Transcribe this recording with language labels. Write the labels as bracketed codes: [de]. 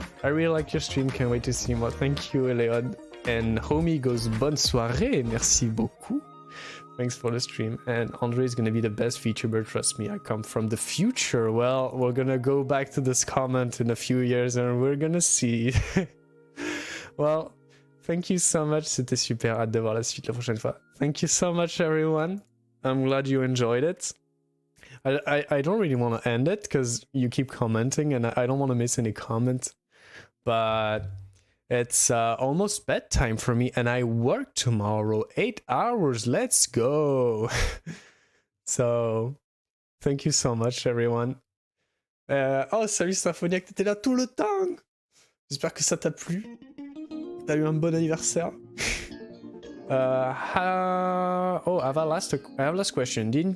[en] I really like your stream, can't wait to see more. Thank you, Eleod. And homie goes [fr] bonne soirée, merci beaucoup. [en] Thanks for the stream. And Andre is gonna be the best VTuber, trust me, I come from the future. Well, we're gonna go back to this comment in a few years and we're gonna see. Well, thank you so much, [fr] c'était super, hâte de voir la suite la prochaine fois. [en] Thank you so much, everyone. I'm glad you enjoyed it. I don't really want to end it because you keep commenting and I don't want to miss any comment. But it's almost bedtime for me and I work tomorrow. 8 hours, let's go. So, thank you so much, everyone. [fr] Oh, salut Symphoniac, t'étais là tout le temps. J'espère que ça t'a plu. T'as eu un bon anniversaire. [en] Oh, I have a last question.